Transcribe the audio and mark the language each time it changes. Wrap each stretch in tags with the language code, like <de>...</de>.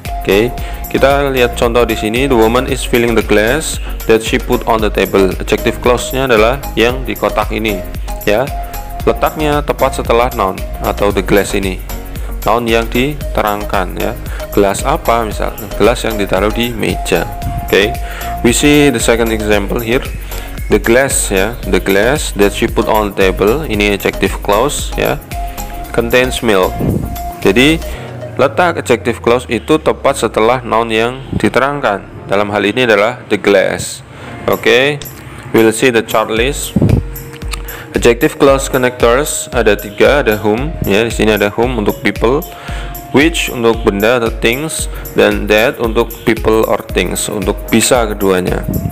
<en>Oke,</en> <id>kita lihat contoh di sini.</id> <en>The woman is filling the glass that she put on the table.</en> <id>Adjective clause-nya adalah yang di kotak ini, ya. Letaknya tepat setelah noun atau</id> <en>the glass</en> <id>ini. Noun yang diterangkan, ya. Gelas apa? Misalnya gelas yang ditaruh di meja.</id> <en>Oke, we see the second example here. The glass, ya, the glass that she put on the table, ini adjective clause, ya, contains milk.</en> <id>Jadi letak adjective clause itu tepat setelah noun yang diterangkan. Dalam hal ini adalah the glass.</id> <en>Oke, we'll see the chart list.</en> <id>Adjective clause connectors ada 3, ada whom, ya, di sini ada whom untuk people, which untuk benda atau things, dan that untuk</id> <en>people or things,</en> <id>untuk bisa keduanya.</id>